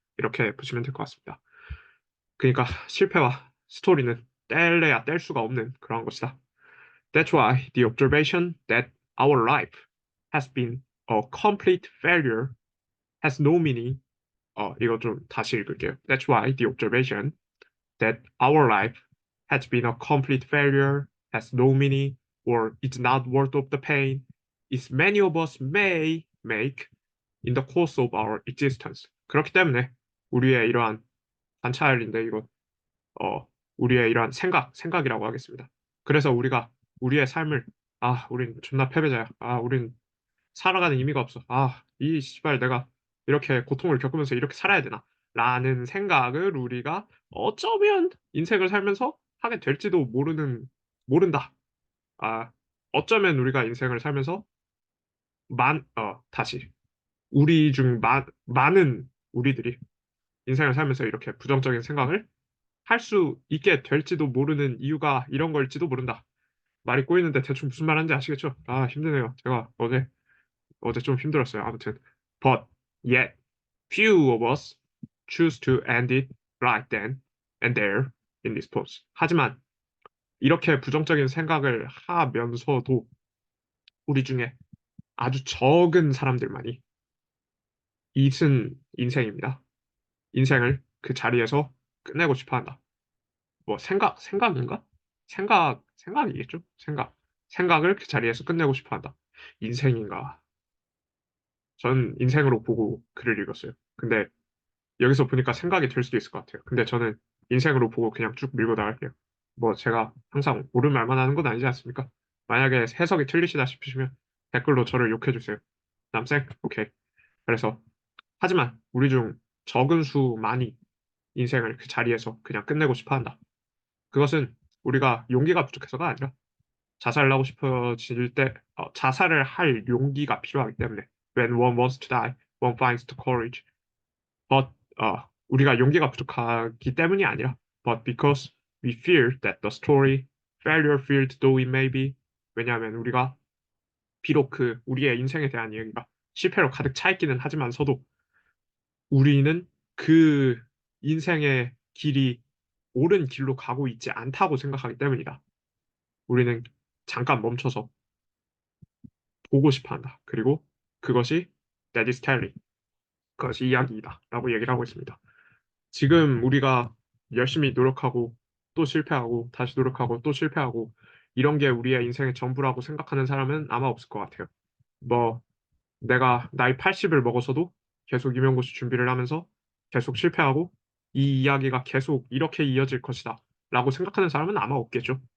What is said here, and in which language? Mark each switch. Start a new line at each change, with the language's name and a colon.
Korean: 이렇게 보시면 될 것 같습니다. 그러니까 실패와 스토리는 뗄래야 뗄 수가 없는 그런 것이다.
English: That's why the observation that our life has been a complete failure, has no meaning.
Korean: 이거 좀 다시 읽을게요.
English: That's why the observation that our life has been a complete failure, has no meaning, or is not worth of the pain, is many of us may make in the course of our existence.
Korean: 그렇기 때문에 우리의 이러한 관찰인데 이거 우리의 이러한 생각이라고 하겠습니다. 그래서 우리가 우리의 삶을 우린 존나 패배자야. 우린 살아가는 의미가 없어. 이 씨발 내가 이렇게 고통을 겪으면서 이렇게 살아야 되나? 라는 생각을 우리가 어쩌면 인생을 살면서 하게 될지도 모른다. 아, 어쩌면 우리가 인생을 살면서 다시. 우리 중 많은 우리들이 인생을 살면서 이렇게 부정적인 생각을 할 수 있게 될지도 모르는 이유가 이런 걸지도 모른다. 말이 꼬이는데 대충 무슨 말하는지 아시겠죠? 힘드네요. 제가 어제 좀 힘들었어요. 아무튼.
English: But yet, few of us choose to end it right then and there in this post.
Korean: 하지만 이렇게 부정적인 생각을 하면서도 우리 중에 아주 적은 사람들만이 이승 인생입니다. 인생을 그 자리에서 끝내고 싶어 한다. 뭐 생각인가? 생각이겠죠? 생각을 그 자리에서 끝내고 싶어 한다. 인생인가? 전 인생으로 보고 글을 읽었어요. 근데 여기서 보니까 생각이 들 수도 있을 것 같아요. 근데 저는 인생으로 보고 그냥 쭉 밀고 나갈게요. 뭐 제가 항상 옳은 말만 하는 건 아니지 않습니까? 만약에 해석이 틀리시다 싶으시면 댓글로 저를 욕해주세요. 남생? 오케이. 그래서 하지만 우리 중 적은 수만이 인생을 그 자리에서 그냥 끝내고 싶어 한다. 그것은 우리가 용기가 부족해서가 아니라 자살을 하고 싶어질 때 자살을 할 용기가 필요하기 때문에
English: when one wants to die, one finds the courage. But
Korean: 우리가 용기가 부족하기 때문이 아니라
English: but because we fear that the story, failure filled though it may be.
Korean: 왜냐하면 우리가 비록 그 우리의 인생에 대한 이야기가 실패로 가득 차 있기는 하지만서도 우리는 그 인생의 길이 옳은 길로 가고 있지 않다고 생각하기 때문이다. 우리는 잠깐 멈춰서 보고 싶어 한다. 그리고 그것이
English: that is telling.
Korean: 그것이 이야기이다. 라고 얘기를 하고 있습니다. 지금 우리가 열심히 노력하고 또 실패하고 다시 노력하고 또 실패하고 이런 게 우리의 인생의 전부라고 생각하는 사람은 아마 없을 것 같아요. 뭐 내가 나이 80을 먹어서도 계속 임용고시 준비를 하면서 계속 실패하고 이 이야기가 계속 이렇게 이어질 것이다 라고 생각하는 사람은 아마 없겠죠.